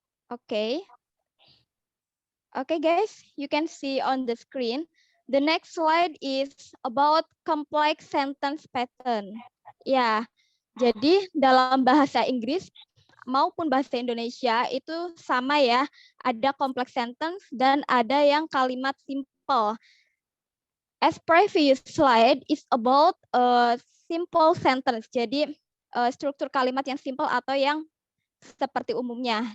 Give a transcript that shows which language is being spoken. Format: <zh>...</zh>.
<en>Okay. Okay, guys, you can see on the screen. The next slide is about complex sentence pattern.</en> <id>Ya, jadi dalam bahasa Inggris maupun bahasa Indonesia itu sama ya. Ada complex sentence dan ada yang kalimat simple.</id> <en>As previous slide is about a simple sentence.</en> <id>Jadi struktur kalimat yang simple atau yang seperti umumnya.</id>